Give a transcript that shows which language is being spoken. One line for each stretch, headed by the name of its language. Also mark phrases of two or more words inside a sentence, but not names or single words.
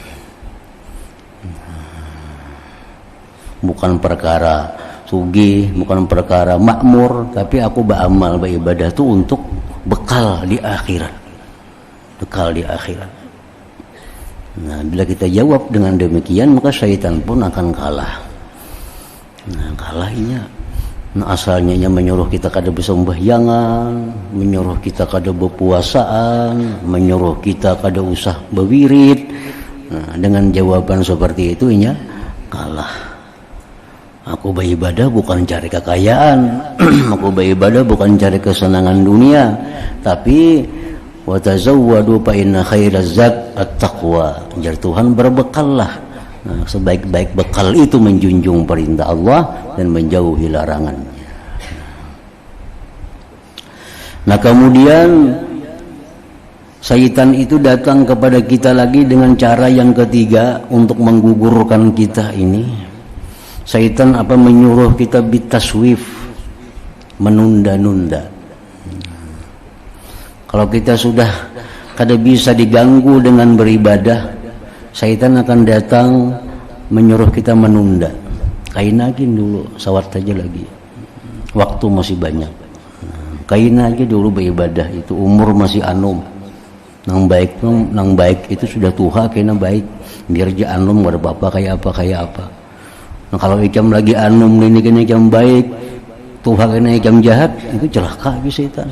Indonesian: Bukan perkara sugih, bukan perkara makmur, tapi aku beramal, beribadah itu untuk bekal di akhirat. Bekal di akhirat. Nah, bila kita jawab dengan demikian, maka syaitan pun akan kalah. Nah, kalahnya.
Banjar: Nah, asalnya menyuruh kita kada bersembahyangan, menyuruh kita kada berpuasaan, menyuruh kita kada usah berwirid. Nah, dengan jawaban seperti itu inya kalah.
Indonesian: Aku beribadah bukan cari kekayaan, aku beribadah bukan cari kesenangan dunia, tapi
Arabic: وتزودوا فإن خير الزاد التقوى.
Banjar: Jar Tuhan, berbekallah.
Indonesian: Nah, sebaik-baik bekal itu menjunjung perintah Allah dan menjauhi larangannya. Nah, kemudian syaitan itu datang kepada kita lagi dengan cara yang ketiga untuk menggugurkan kita ini. Syaitan menyuruh kita bitaswif, menunda-nunda.
Banjar: Kalau kita sudah kada bisa diganggu dengan beribadah, syaitan akan datang menyuruh kita menunda. Kainakin dulu, sawat aja lagi.
Indonesian: Waktu masih banyak.
Banjar: Kain aja dulu beribadah, itu umur masih anum. Nang baik itu sudah tuha kena baik. Biar aja anum ada apa kayak apa. Nah, kalau ikam lagi anum ini kena ikam baik, tuha kena ikam jahat, itu celaka bagi syaitan.